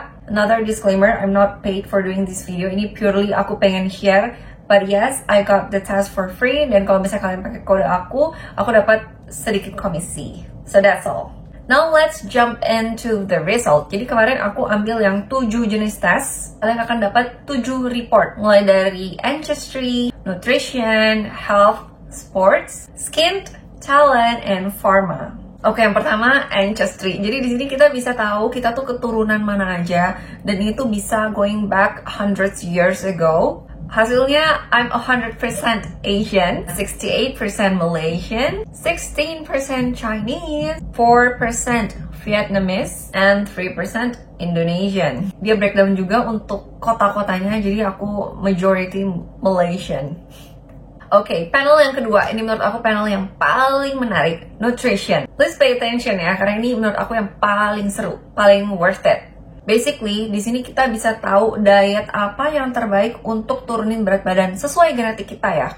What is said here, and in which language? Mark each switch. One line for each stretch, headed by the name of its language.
English: Another disclaimer, I'm not paid for doing this video.
Indonesian: Ini purely aku pengen share.
English: But yes, I got the test for free.
Indonesian: Dan kalau misalnya kalian pakai kode aku dapat sedikit komisi.
English: So that's all.
Indonesian: Now let's jump into the result. Jadi kemarin aku ambil yang 7 jenis tes. Kalian akan dapat 7 report. Mulai dari
English: ancestry, nutrition, health, sports, skin, talent, and pharma.
Indonesian: Oke, yang pertama ancestry. Jadi di sini kita bisa tahu kita tuh keturunan mana aja, dan itu bisa
English: going back hundreds years ago. Hasilnya, I'm 100% Asian, 68% Malaysian, 16% Chinese, 4% Vietnamese, and 3% Indonesian.
Indonesian: Dia breakdown juga untuk kota-kotanya, jadi aku majority Malaysian. Oke, panel yang kedua, ini menurut aku panel yang paling menarik, nutrition.
English: Please pay attention
Indonesian: ya, karena ini menurut aku yang paling seru, paling worth it. Basically, di sini kita bisa tahu diet apa yang terbaik untuk turunin berat badan sesuai genetik kita ya.